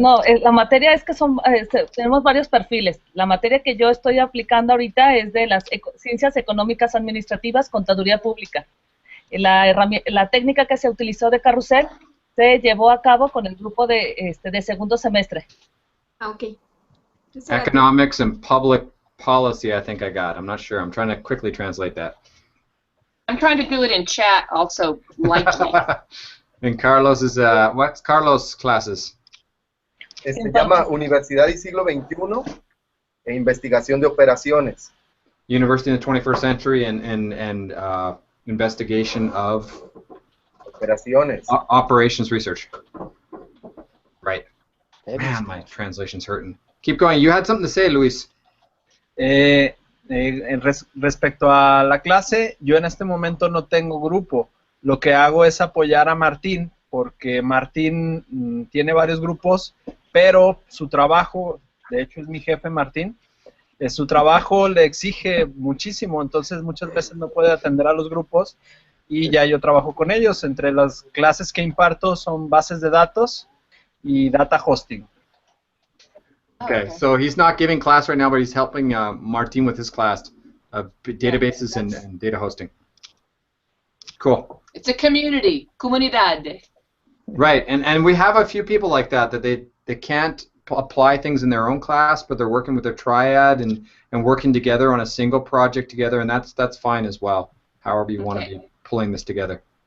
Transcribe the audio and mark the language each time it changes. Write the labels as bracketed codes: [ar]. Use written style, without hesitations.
[es] no, la materia es que tenemos varios perfiles. La materia que yo estoy aplicando ahorita es de las ciencias económicas administrativas, contaduría pública. La técnica que se utilizó de carrusel se llevó a cabo con el grupo de segundo semestre. Ah, ok. [en] Economics and public policy, I think I got. I'm not sure. I'm trying to quickly translate that. I'm trying to do it in chat also, lightly. And Carlos is, what's Carlos' classes? [es] Se llama Universidad y Siglo XXI e Investigación de Operaciones. [en] University in the 21st Century and investigation of [es] Operaciones. [en] Operations research. Right. Man, my translation's hurting. Keep going. You had something to say, Luis. [es] Respecto a la clase, yo en este momento no tengo grupo. Lo que hago es apoyar a Martín, porque Martín tiene varios grupos, pero su trabajo, de hecho es mi jefe Martín, su trabajo le exige muchísimo, entonces muchas veces no puede atender a los grupos y ya yo trabajo con ellos. Entre las clases que imparto son bases de datos y data hosting. [en] Okay, so he's not giving class right now, but he's helping Martin with his class of databases and data hosting. Cool. It's a community, comunidad. Right, and we have a few people like that they can't apply things in their own class, but they're working with their triad and working together on a single project together, and that's fine as well, however you want to be pulling this together.